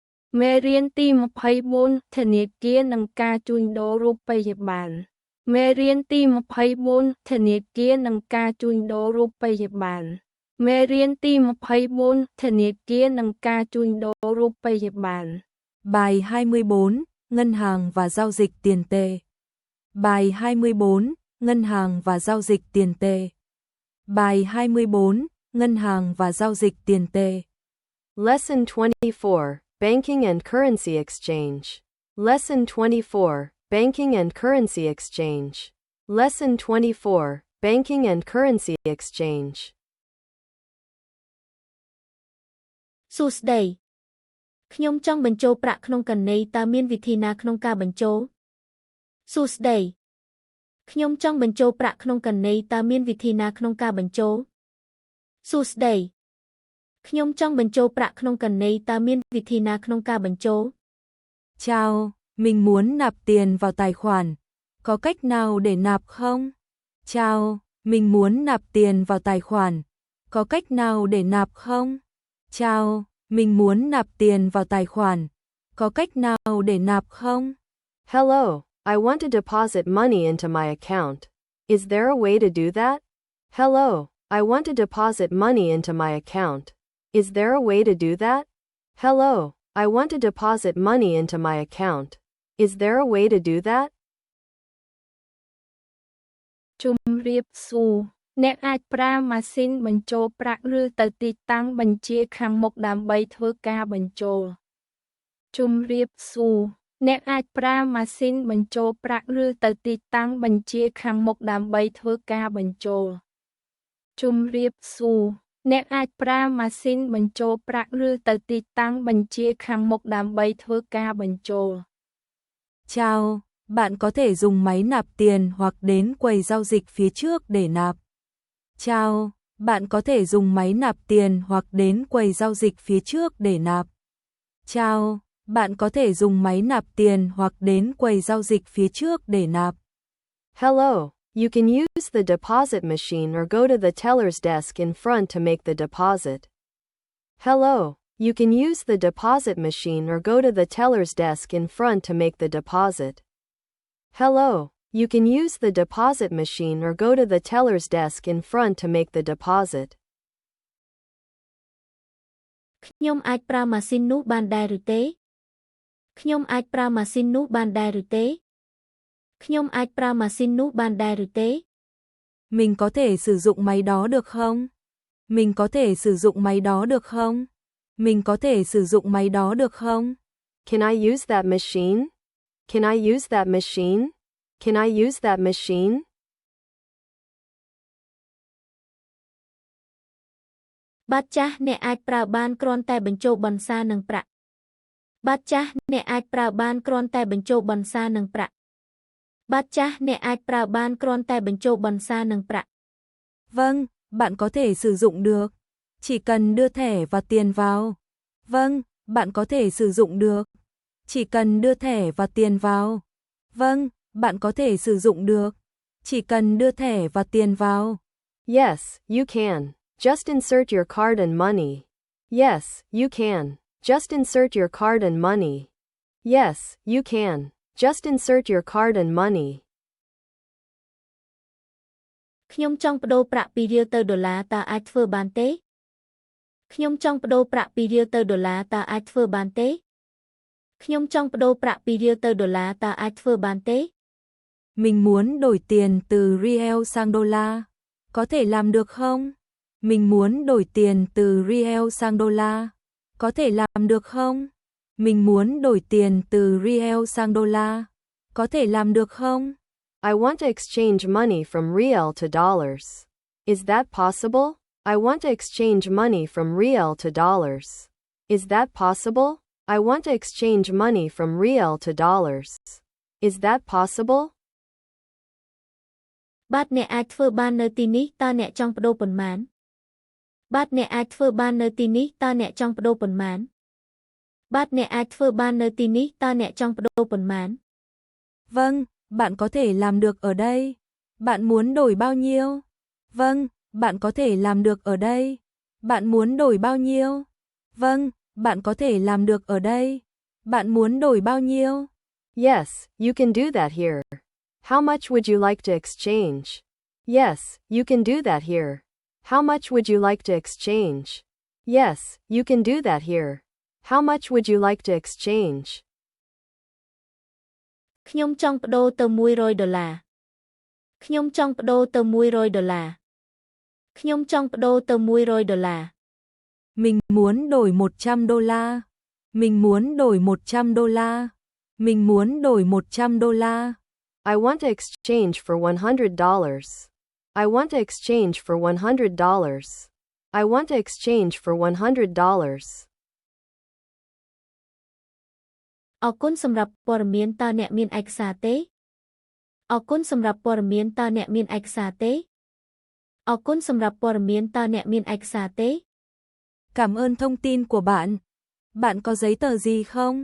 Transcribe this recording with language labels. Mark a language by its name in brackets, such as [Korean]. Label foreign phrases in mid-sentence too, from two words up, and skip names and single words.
[Khmer] មេរៀនទី24ធនាគារនិងការជួញដូររូបិយប័ណ្ណមេរៀនទី24ធនាគារនិងការជួញដូររូបិយប័ណ្ណមេរៀនទី24ធនាគារនិងការជួញដូររូបិយប័ណ្ណ [Vietnamese] Bài 24, Ngân hàng và giao dịch tiền tệ. Bài 24, Ngân hàng và giao dịch tiền tệ. Bài 24, Ngân hàng và giao dịch tiền tệ. [English] Lesson 24, Banking and Currency Exchange. Lesson 24, Banking and Currency Exchange. Lesson 24, Banking and Currency Exchange. [Khmer] សួស្តីខ្ញុំចង់បញ្ចូលប្រាក់ក្នុងកណីតើមានវិធីណាក្នុងការបញ្ចូលសួស្តីខ្ញុំចង់បញ្ចូលប្រាក់ក្នុងកណីតើមានវិធីណាក្នុងការបញ្ចូលសួស្តីខ្ញុំចង់បញ្ចូលប្រាក់ក្នុងកណីតើមានវិធីណាក្នុងការបញ្ចូល [Vietnamese] Chào, mình muốn nạp tiền vào tài khoản. Có cách nào để nạp không? Chào, mình muốn nạp tiền vào tài khoản. Có cách nào để nạp không? Chào, mình muốn nạp tiền vào tài khoản. Có cách nào để nạp không? [English] Hello, I want to deposit money into my account. Is there a way to do that? Hello, I want to deposit money into my account. Is there a way to do that? Hello, I want to deposit money into my account. Is there a way to do that? [Khmer] ជំរាបសួរអ្នកអាចប្រើម៉ាស៊ីនបញ្ចូលប្រាក់ឬទៅទីតាំងបញ្ជាខាងមុខដើម្បីធ្វើការបញ្ចូលជំរាបសួរអ្នកអាចប្រើម៉ាស៊ីនបញ្ចូលប្រាក់ឬទៅទីតាំងបញ្ជាខាងមុខដើម្បីធ្វើការបញ្ចូលជំរាបសួរអ្នកអាចប្រើម៉ាស៊ីនបញ្ចូលប្រាក់ឬទៅទីតាំងបញ្ជាខាងមុខដើម្បីធ្វើការបញ្ចូល [Vietnamese] Chào, bạn có thể dùng máy nạp tiền hoặc đến quầy giao dịch phía trước để nạp. Chào, bạn có thể dùng máy nạp tiền hoặc đến quầy giao dịch phía trước để nạp. Chào, bạn có thể dùng máy nạp tiền hoặc đến quầy giao dịch phía trước để nạp. [English] Hello, you can use the deposit machine or go to the teller's desk in front to make the deposit. Hello, you can use the deposit machine or go to the teller's desk in front to make the deposit. Hello, you can use the deposit machine or go to the teller's desk in front to make the deposit. [Khmer] ខ្ញុំអាចប្រើម៉ាស៊ីននោះបានដែរឬទេខ្ញុំអាចប្រើម៉ាស៊ីននោះបានដែរឬទេខ្ញុំអាចប្រើម៉ាស៊ីននោះបានដែរឬទេ [Vietnamese] Mình có thể sử dụng máy đó được không? Mình có thể sử dụng máy đó được không? Mình có thể sử dụng máy đó được không? [English] Can I use that machine? Can I use that machine? Can I use that machine? [Khmer] បាតចាស់អ្នកអាចប្រើបានគ្រាន់តែបញ្ចូលបន្សានិងប្រាក់បាតចាស់អ្នកអាចប្រើបានគ្រាន់តែបញ្ចូលបន្សានិងប្រាក់បាតចាស់អ្នកអាចប្រើបានគ្រាន់តែបញ្ចូលបន្សានិងប្រាក់ [Vietnamese] Vâng, bạn có thể sử dụng được. Chỉ cần đưa thẻ và tiền vào. Vâng, bạn có thể sử dụng được. Chỉ cần đưa thẻ và tiền vào. Vâng, bạn có thể sử dụng được. Chỉ cần đưa thẻ và tiền vào. [English] Yes, you can. Just insert your card and money. Yes, you can. Just insert your card and money. Yes, you can. Just insert your card and money. [Khmer] ខ្ញុំចង់ប្តូរប្រាក់ពីរៀលទៅដុល្លារតើអាចធ្វើបានទេខ្ញុំចង់ប្តូរប្រាក់ពីរៀលទៅដុល្លារតើអាចធ្វើបានទេខ្ញុំចង់ប្តូរប្រាក់ពីរៀលទៅដុល្លារតើអាចធ្វើបានទេ [Vietnamese] Mình muốn đổi tiền từ riel sang đô la. Có thể làm được không? Mình muốn đổi tiền từ riel sang đô la. Có thể làm được không? Mình muốn đổi tiền từ riel sang đô la. Có thể làm được không? [English] I want to exchange money from riel to dollars. Is that possible? I want to exchange money from riel to dollars. Is that possible? I want to exchange money from riel to dollars. Is that possible? [Khmer] បាទអ្នកអាចធ្វើបាននៅទីនេះតើអ្នកចង់ប្តូរប៉ុន្មានបាទអ្នកអាចធ្វើបាននៅទីនេះតើអ្នកចង់ប្តូរប៉ុន្មានបាទអ្នកអាចធ្វើបាននៅទីនេះតើអ្នកចង់ប្តូរប៉ុន្មាន [Vietnamese] Vâng, bạn có thể làm được ở đây. Bạn muốn đổi bao nhiêu? Vâng, bạn có thể làm được ở đây. Bạn muốn đổi bao nhiêu? Vâng, bạn có thể làm được ở đây. Bạn muốn đổi bao nhiêu? [English] Yes, you can do that here. How much would you like to exchange? Yes, you can do that here. How much would you like to exchange? Yes, you can do that here. How much would you like to exchange? [Khmer] ខ្ញុំចង់ប្តូរទៅ$100. ខ្ញុំចង់ប្តូរទៅ$100. ខ្ញុំចង់ប្តូរទៅ$100. [Vietnamese] Mình muốn đổi $100. Mình muốn đổi $100. Mình muốn đổi $100. [English] I want to exchange for $100. I want to exchange for $100. I want to exchange for $100. [Khmer] អរគុណសម្រាប់ព័ត៌មានតើអ្នកមានឯកសារទេអរគុណសម្រាប់ព័ត៌មានតើអ្នកមានឯកសារទេអរគុណសម្រាប់ព័ត៌មានតើអ្នកមានឯកសារទេ [Vietnamese] Cảm ơn thông tin của bạn. Bạn có giấy tờ gì không?